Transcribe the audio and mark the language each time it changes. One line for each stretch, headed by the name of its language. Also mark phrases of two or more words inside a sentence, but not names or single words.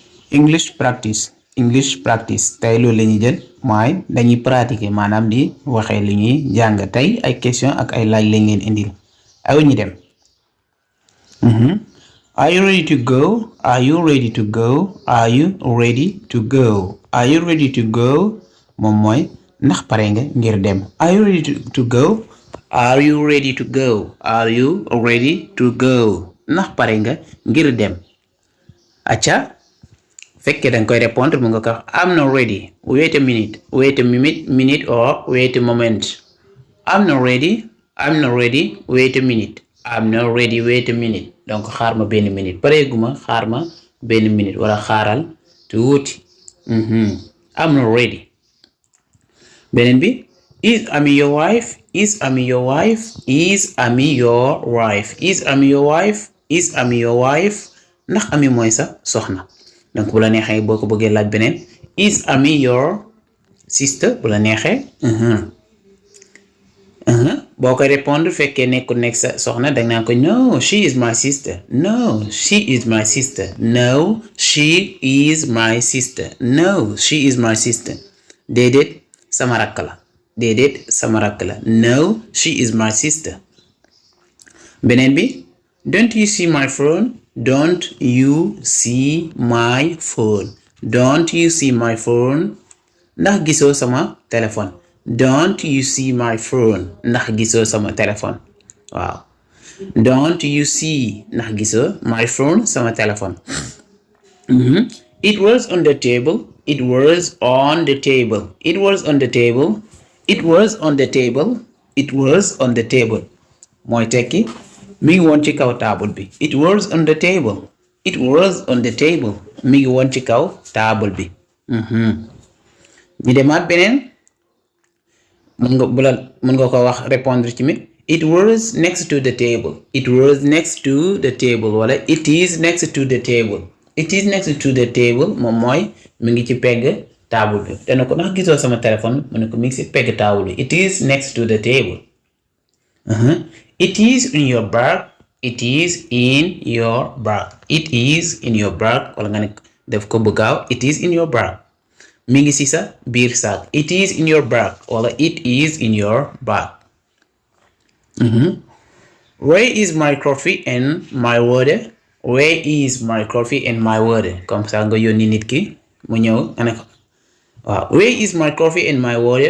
English: English practice
Wolof: tey loolu la ñuy jël mooy dañuy pratiquer maanaam di waxee li ñuy jàng tey ay question ak ay laaj lañ leen indil ay ñu dem.
English: Are you ready to go? Are you ready to go? Are you ready to go? Are you ready to go?
Wolof: moom mooy ndax pare nga ngir dem.
English: Are you ready to go? Are you ready to go? Are you ready to go?
Wolof: ndax pare nga ngir dem. acca fekkee danga koy répondre mu nga ko
English: I'm not ready. Wait a minute or wait a moment. I'm not ready. Wait a minute. I'm not ready. Wait a minute.
Wolof: donc xaar ma benn minute pareeguma xaar ma benn minute wala xaaral tuuti.
English: I'm not ready.
Wolof: beneen bi
English: is Ami your wife? Is Ami your wife? Is Ami your wife? Is Ami your wife? Is Ami your wife?
Wolof: ndax Ami mooy sa soxna. donc bu la neexee boo ko bëggee laaj beneen
English: is Ami your sister
Wolof: bu la neexee. boo koy répondre fekkee nekkul nekk sa soxna danga naan ko
English: no she is my sister. No she is my sister. No she is my sister. No she is my sister.
Wolof: déedéet sama rakk la. déedéet sama rakk la.
English: No she is my sister.
Wolof: beneen bi
English: don't you see my phone? Don't you see my phone? Don't you see my phone?
Wolof: ndax gisoo sama téléphone.
English: Don't you see my phone?
Wolof: ndax gisoo sama téléphone. waaw
English: don't you see
Wolof: ndax gisoo
English: my phone
Wolof: sama téléphone.
English: It was on the table. It was on the table. It was on the table. It was on the table. It was on the table.
Wolof: mooy tekki mi ngi woon ci kaw table bi.
English: It was on the table. It was on the table.
Wolof: mi ngi woon ci kaw table bi. ñu demaat beneen. mën nga ko wax répondre ci mi.
English: It was next to the table. It was next to the table
Wolof: wala
English: it is next to the table. It is next to the table
Wolof: moom mooy mi ngi ci pegg table bi. dana ko ndax gisoo sama téléphone mu ne ko mi ngi ci pegg table bi.
English: It is next to the table. It is in your bag. It is in your bag. It is in your bag
Wolof: wala nga ne def ko bu gaaw.
English: It is in your bag.
Wolof: mi ngi ci sa biir saak.
English: It is in your bag wala it is in your bag. Where is my coffee and my water? Where is my coffee and my water?
Wolof: comme ça nga yónni nit ki mu ñëw nga ne ko waaw
English: where is my coffee and my water?